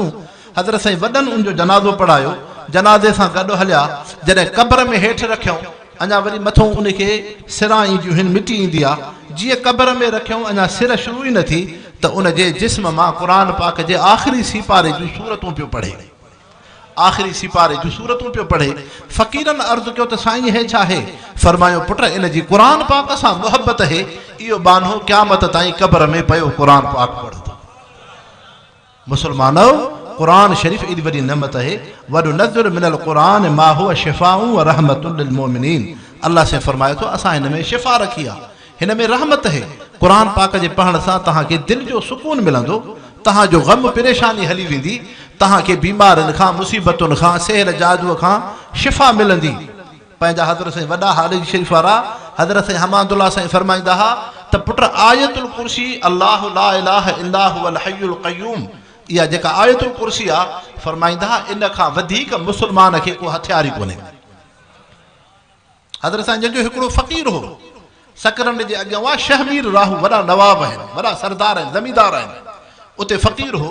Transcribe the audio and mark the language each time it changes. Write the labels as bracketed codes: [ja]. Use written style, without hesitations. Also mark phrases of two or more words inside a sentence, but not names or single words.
[sd] हज़रत साईं वॾनि उनजो जनाज़ो पढ़ायो, जनाज़े सां गॾु हलिया, जॾहिं क़ब्र में हेठि रखियऊं, अञा वरी मथां उनखे सिरां ईंदियूं आहिनि, मिटी ईंदी आहे, जीअं क़ब्र में रखियऊं अञा सिर शुरू ई न थी त उनजे जिस्म मां क़ुरान पाक जे आख़िरी सिपारे जूं सूरतूं पियो पढ़े, आख़िरी सिपारे जूं सूरतूं पियो पढ़े। फ़क़ीरनि अर्ज़ु कयो त साईं हे छा आहे? फरमायो पुट इन जी क़ुरान पाक सां मुहबत आहे, इहो बानो क़यामत ताईं क़ब्र में पियो क़ुरान पाक पढ़ंदो। मुस्लमानो, क़ुरान शरीफ़ एॾी वॾी नेमत आहे, [ar] وننزل من القرآن ما هو شفاء ورحمة للمؤمنين. [sd] अल्लाह से फरमायो थो असां हिन में शिफ़ा रखी आहे, हिन में रहमत आहे। क़ुरान पाक जे पढ़ण सां तव्हांखे दिलि जो सुकून मिलंदो, तव्हांजो ग़म परेशानी हली वेंदी, तव्हांखे बीमारनि खां, मुसीबतुनि खां, सहर जादूअ खां शिफ़ा मिलंदी। पंहिंजा हज़रत साईं वॾा हालिज शरीफ़ वारा हज़रत साईं हमादुल्लाह साईं फरमाईंदा हुआ त पुट आयतुल कुर्सी [ar] الله لا إله إلا هو الحي القيوم, [sd] इहा जेका आयतुल कुर्सी आहे, फरमाईंदा हुआ इन खां वधीक मुस्लमान खे को हथियार ई कोन्हे। हज़रत साईं जंहिंजो हिकिड़ो फ़क़ीर हो, सकरनि जे अॻियां हुआ शहमीर राहू, वॾा नवाब आहिनि, वॾा सरदार आहिनि, ज़मींदार आहिनि, उते फ़क़ीर हो।